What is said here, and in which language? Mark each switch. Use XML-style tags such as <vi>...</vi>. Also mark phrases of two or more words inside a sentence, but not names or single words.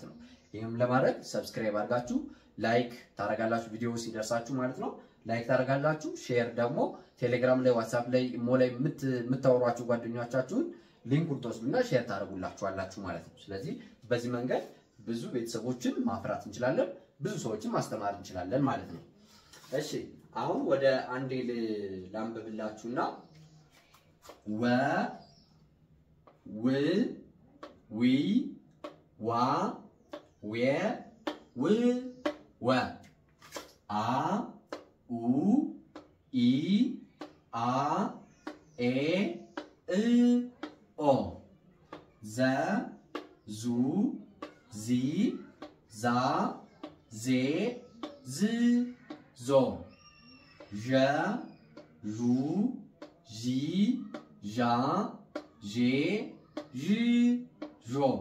<am>ነው። ይሄም ለማድረግ ሰብስክራይብ አድርጋችሁ ላይክ ታረጋላችሁ፣ ቪዲዮ ሲደርሳችሁ ማለት ነው። ላይክ ታረጋላችሁ፣ ሼር ደግሞ ቴሌግራም ላይ፣ ዋትስአፕ ላይ፣ ኢሞ ላይ የምታወሯችሁ ጓደኞቻችሁን ሊንኩን ተወስዱና ሼር ታረጉላችኋላችሁ ማለት ነው። ስለዚህ በዚህ መንገድ ብዙ ቤተሰቦችን ማፍራት እንችላለን፣ ብዙ ሰዎችን ማስተማር እንችላለን ማለት ነው። እሺ አሁን ወደ አንዴ ላንብብላችሁና ወ ው ዊ ዋ ዌ ው ወ አ ኡ ኢ አ ኤ እ ኦ ዘ ዙ ዚ ዛ ዜ ዝ ዞ ዠ ዡ ዢ ዣ ዤ ዥ ዦ</am>